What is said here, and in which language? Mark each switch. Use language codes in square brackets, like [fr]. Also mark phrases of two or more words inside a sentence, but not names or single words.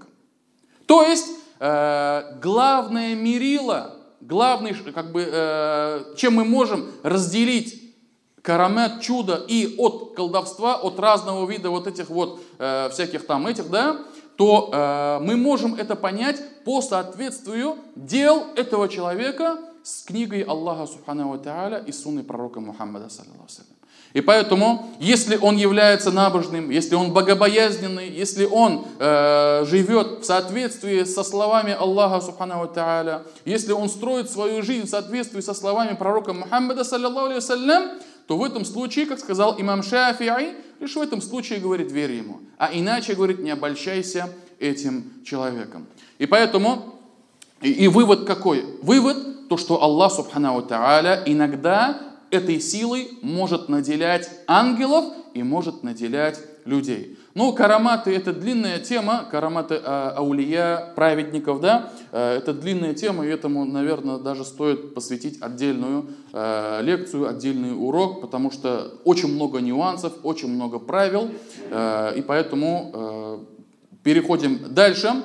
[ru] То есть, главное мерило, чем мы можем разделить карамат, чудо и от колдовства, от разного вида вот этих вот всяких там этих, да, то мы можем это понять по соответствию дел этого человека с книгой Аллаха [ar] سبحانه وتعالى [ru] и сунной пророка Мухаммада, [ar] صلى الله عليه وسلم. [ru] И поэтому, если он является набожным, если он богобоязненный, если он живет в соответствии со словами Аллаха [ar] سبحانه وتعالى, [ru] если он строит свою жизнь в соответствии со словами пророка Мухаммада, [ar] صلى الله عليه وسلم, [ru] то в этом случае, как сказал имам Шафи'и, лишь в этом случае, говорит, верь ему. А иначе, говорит, не обольщайся этим человеком. И поэтому, и вывод какой? Вывод, то, что Аллах [ar] سبحانه وتعالى [ru] иногда этой силой может наделять ангелов и может наделять людей. Ну, караматы — это длинная тема, караматы аулия, праведников, да, это длинная тема, и этому, наверное, даже стоит посвятить отдельную лекцию, отдельный урок, потому что очень много нюансов, очень много правил, и поэтому переходим дальше.